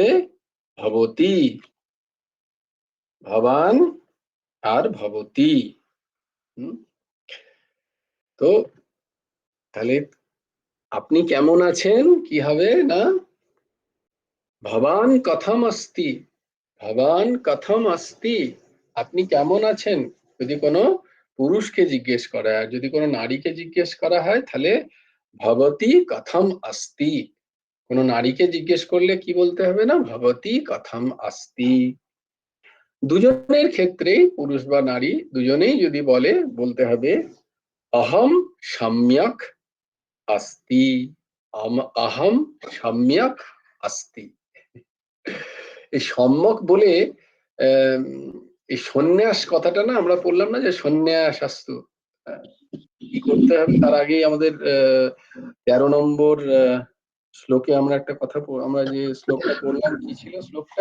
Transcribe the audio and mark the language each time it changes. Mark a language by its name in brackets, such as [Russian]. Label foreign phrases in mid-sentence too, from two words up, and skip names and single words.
[Bangla] ভবতী। ভবান আর ভবতী। তো তাহলে আপনি কেমন আছেন কি হবে না? [Sanskrit] ভবান কথম अस्ति। ভবান কথম अस्ति, [Bangla] আপনি কেমন আছেন? যদি কোনো পুরুষকে জিজ্ঞেস করা হয়, যদি কোনো নারীকে জিজ্ঞেস করা হয় তাহলে [Sanskrit] ভবতী কথম अस्ति। [Bangla] কোনো নারীকে জিজ্ঞেস করলে কি বলতে হবে না? [Sanskrit] ভবতী কথম अस्ति। [Bangla] দুজনের ক্ষেত্রেই, পুরুষ বা নারী দুজনেই যদি বলে, বলতে হবে [Sanskrit] অহম সম্যক अस्ति। অহম সম্যক अस्ति। [Bangla] এই সম্যক বলে এই সন্ন্যাস কথাটা না আমরা পড়লাম না, যে সন্ন্যাস আস্তু, কি করতে হবে তার আগেই আমাদের 13 নম্বর শ্লোকে আমরা একটা কথা, আমরা যে শ্লোকটা পড়লাম, কি ছিল শ্লোকটা?